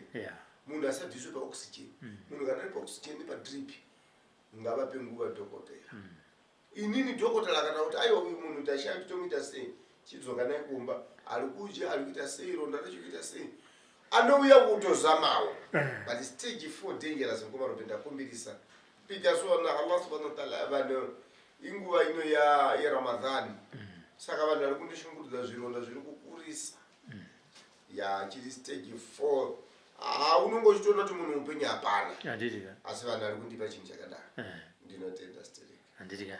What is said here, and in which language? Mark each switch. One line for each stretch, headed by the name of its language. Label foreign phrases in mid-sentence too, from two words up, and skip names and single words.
Shona: Munhu asabviswe paoxygen munhu kana ari paoxygen nepadrip ngavape nguva dhokotera. Inini dhokotera kana kuti aiwa uyu munhu tashaya tomuita sei chidzoka naye kumba ari kudya ari kuita sei ronda racho kuita sei anouya kutozamawo
English: but stage 4 dangerous
Shona: ngoma robe ndakumbirisa pikasona
Arabic: Allah subhanahu wa ta'ala
Shona: vanhu inguva ino ya Ramadhani. Saka vanhu vari kundishungurudza zvironda zviri kukurisa chiri stage 4 unongochitoona kuti munhu upenyu hapana asi vanhu vari kundipa chinhu chakadaro. Ndinotenda Anditika.